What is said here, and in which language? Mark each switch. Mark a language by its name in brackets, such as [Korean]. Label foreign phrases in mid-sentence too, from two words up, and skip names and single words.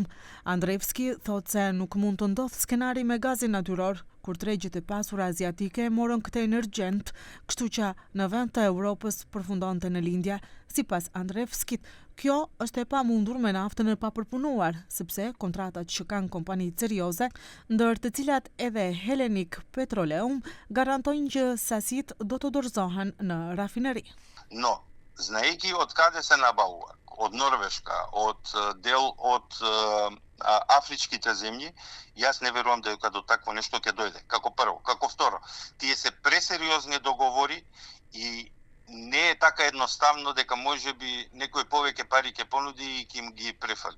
[Albanian] Andrevski thotë se nuk mund të ndodhë skenari me gazin natyror, kur tregjet e pasura aziatike e morën këtë energjent, kështu që në vend të Europës përfundonte në lindje. Sipas Andrevskit, kjo është e pamundur me naftën e papërpunuar, sepse kontratat që kanë kompanitë serioze, ndër të cilat edhe Hellenic Petroleum, garantojnë që sasitë do të dorëzohen në rafineri. [Macedonian] Но, знаејќи од каде се набавува, од Норвешка, од дел од афричките земји, јас не верувам дека до такво нешто ќе дојде. Како прво, како второ, тие се пресериозни договори и не е така едноставно дека може би некој повеќе пари ќе понуди и ќе ги префали.